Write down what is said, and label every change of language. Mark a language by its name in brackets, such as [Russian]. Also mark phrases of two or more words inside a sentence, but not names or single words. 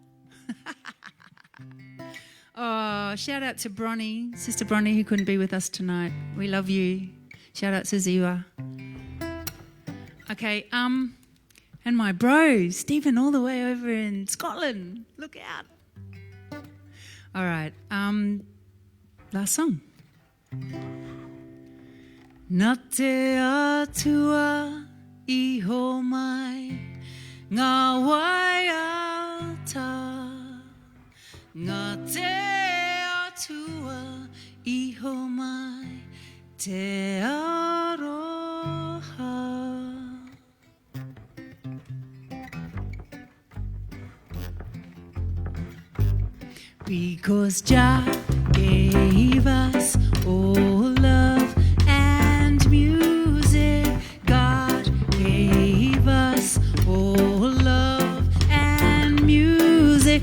[English] Oh, shout out to Bronnie, Sister Bronnie, who couldn't be with us tonight. We love you. Shout out to Ziwa. Okay, and my bro, Stephen, all the way over in Scotland. Look out. All right, last song. [Māori] Nā te atua iho mai ngā waiata. Ngā te atua iho mai te aroha. [English] Because Jah gave us all love and music. God gave us all love and music.